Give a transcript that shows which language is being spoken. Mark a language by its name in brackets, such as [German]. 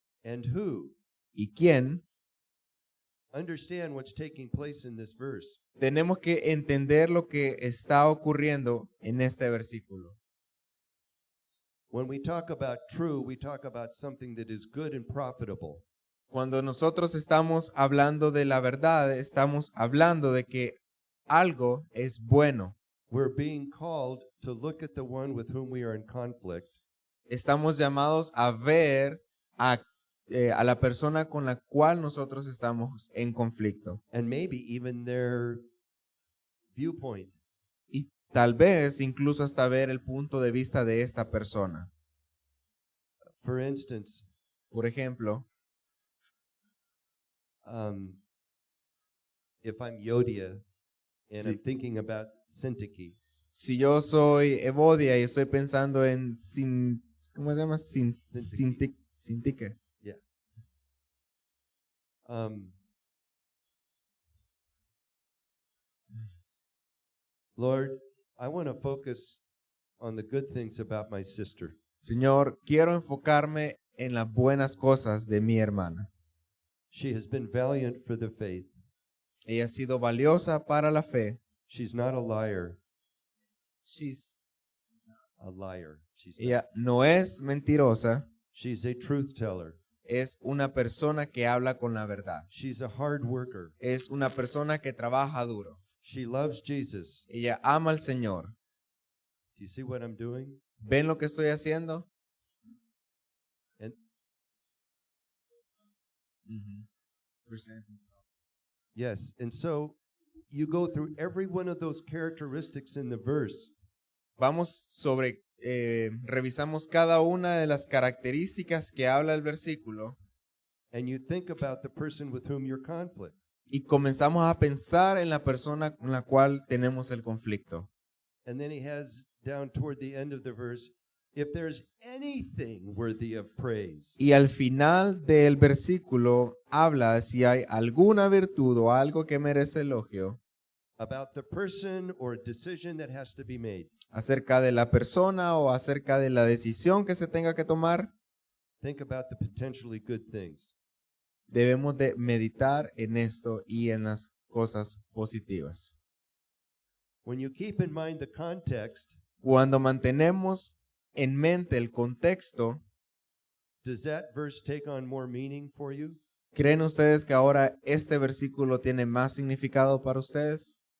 [English] and who. [Spanish] y quién, [English] Understand what's taking place in this verse. [Spanish] tenemos que entender lo que está ocurriendo en este versículo. [English] When we talk about true, we talk about something that is good and profitable. [Spanish] Cuando nosotros estamos hablando de la verdad, estamos hablando de que algo es bueno. [English] We're being called to look at the one with whom we are in conflict [Spanish] Estamos llamados a ver a la persona con la cual nosotros estamos en conflicto. [English] and maybe even their viewpoint. [Spanish] Y tal vez incluso hasta ver el punto de vista de esta persona. [English] For instance, [Spanish] Por ejemplo, [English] if I'm Yodia and [Spanish] Sí. [English] I'm thinking about Syntyche, [Spanish] Si yo soy Evodia y estoy pensando en ¿cómo se llama? Sintique. [English] Yeah. Lord, I want to focus on the good things about my sister. [Spanish] Señor, quiero enfocarme en las buenas cosas de mi hermana. [English] She has been valiant for the faith. [Spanish] Ella ha sido valiosa para la fe. [English] She's not a liar. She's A liar. She's not. [Spanish] Ella no es mentirosa, [English] She's a truth teller. [Spanish] es una persona que habla con la verdad. [English] She's a hard worker. [Spanish] Es una persona que trabaja duro. [English] She loves Jesus. [Spanish] Ella ama al Señor. [English] Do you see what I'm doing? [Spanish] ¿Ven lo que estoy haciendo? [English] And yes, and so you go through every one of those characteristics in the verse. [Spanish] Vamos revisamos cada una de las características que habla el versículo [English] And you think about the person with whom you're conflict. [Spanish] y comenzamos a pensar en la persona con la cual tenemos el conflicto. [English] And then he has down toward the end of the verse, if there's anything worthy of praise. [Spanish] Y al final del versículo habla si hay alguna virtud o algo que merece elogio [English] About the person or decision that has to be made. [Spanish] acerca de la persona o acerca de la decisión que se tenga que tomar. [English] Think about the potentially good things. [Spanish] Debemos de meditar en esto y en las cosas positivas. [English] When you keep in mind the context, [Spanish] Cuando mantenemos en mente el contexto, [English] does that verse take on more meaning for you? [Spanish] ¿creen ustedes que ahora este versículo tiene más significado para ustedes?